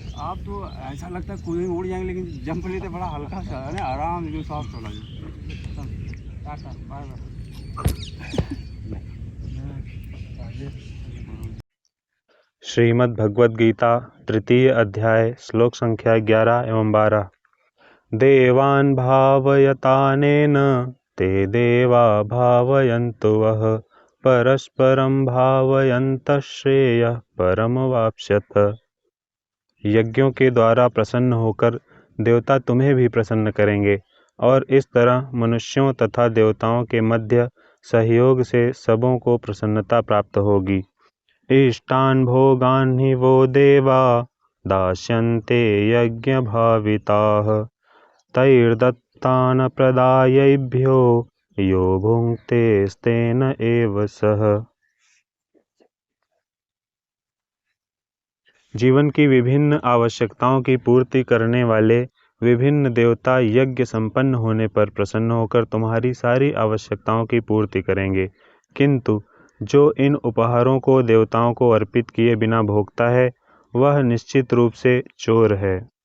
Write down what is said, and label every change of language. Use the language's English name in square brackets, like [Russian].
[Hindi] आप तो ऐसा लगता है कूदेंगे उड़ जाएंगे लेकिन जंप लेते बड़ा हल्का सा है ना, आराम एकदम सॉफ्ट वाला। Tata bye bye. Shrimad Bhagavad Gita तृतीय अध्याय श्लोक संख्या 11 एवं 12। [Sanskrit] देवान् भावयतानेन ते देवा भावयन्तु वः परस्परं भावयन्तः श्रेयः परमवाप्स्यथ। [Hindi] यज्ञों के द्वारा प्रसन्न होकर देवता तुम्हें भी प्रसन्न करेंगे और इस तरह मनुष्यों तथा देवताओं के मध्य सहयोग से सबों को प्रसन्नता प्राप्त होगी। [Sanskrit] इष्टान् भोगान् हि वो देवा दास्यन्ते यज्ञभाविताः तैर्दत्तान् प्रदायैभ्यो यो भुङ्क्ते स्तेन एव सः। [Hindi] जीवन की विभिन्न आवश्यकताओं की पूर्ति करने वाले विभिन्न देवता यज्ञ संपन्न होने पर प्रसन्न होकर तुम्हारी सारी आवश्यकताओं की पूर्ति करेंगे, किंतु जो इन उपहारों को देवताओं को अर्पित किए बिना भोगता है वह निश्चित रूप से चोर है।